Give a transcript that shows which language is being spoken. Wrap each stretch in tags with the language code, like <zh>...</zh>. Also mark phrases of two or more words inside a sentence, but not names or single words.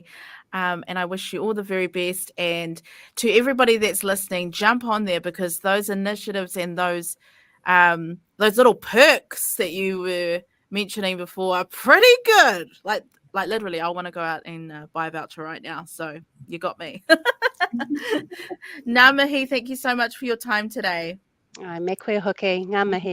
<en>And I wish you all the very best. And to everybody that's listening, jump on there, because those initiatives and those little perks that you were mentioning before are pretty good. Like literally, I want to go out and buy a voucher right now. So you got me.</en> <mi>Ngā mihi,</mi> <en>thank you so much for your time today.</en> <mi>Me koe hoki, ngā mihi.</mi>